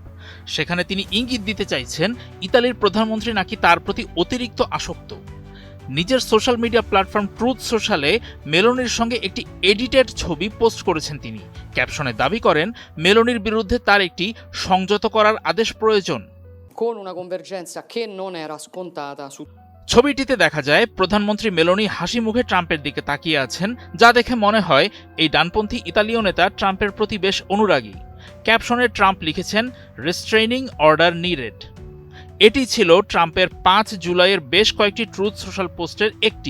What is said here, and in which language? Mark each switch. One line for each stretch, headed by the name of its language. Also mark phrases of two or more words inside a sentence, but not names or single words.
Bangla: সেখানে তিনি ইঙ্গিত দিতে চাইছেন ইতালির প্রধানমন্ত্রী নাকি তার প্রতি অতিরিক্ত আসক্ত। নিজের
English: social media platform
Bangla: ট্রুথ সোশ্যালে মেলোনির সঙ্গে একটি এডিটেড ছবি পোস্ট করেছেন তিনি। ক্যাপশনে দাবি করেন মেলোনির বিরুদ্ধে তার একটি সংযত করার আদেশ প্রয়োজন।
Italian: Con una convergenza che non era scontata su
Bangla: ছবিটিতে দেখা যায় প্রধানমন্ত্রী মেলোনি হাসি মুখে ট্রাম্পের দিকে তাকিয়ে আছেন, যা দেখে মনে হয় এই ডানপন্থী ইতালীয় নেতা ট্রাম্পের প্রতি বেশ অনুরাগী। ক্যাপশনে ট্রাম্প লিখেছেন
English: restraining order needed.
Bangla: এটি ছিল ট্রাম্পের 5 জুলাইয়ের বেশ কয়েকটি ট্রুথ সোশ্যাল পোস্টের একটি।